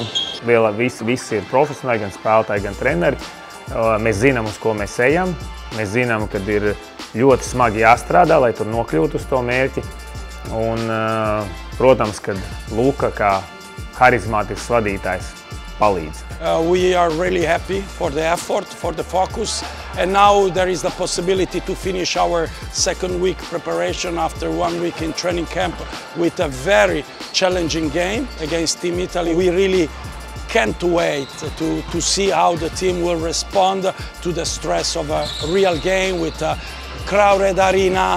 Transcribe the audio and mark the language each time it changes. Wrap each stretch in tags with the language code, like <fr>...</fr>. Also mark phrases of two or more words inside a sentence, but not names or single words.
<lv>Visi ir profesionāli, gan spēlētāji, gan treneri. Mēs zinām, uz ko mēs ejam. Mēs zinām, kad ir ļoti smagi jāstrādā, lai tur nokļūtu uz to mērķi. Un, protams, kad Luka kā harizmātisks vadītājs palīdz.</lv> <en>We are really happy for the effort, for the focus, and now there is the possibility to finish our second week preparation after 1 week in training camp with a very challenging game against Team Italy. We really can't wait to see how the team will respond to the stress of a real game with a crowded arena.</en>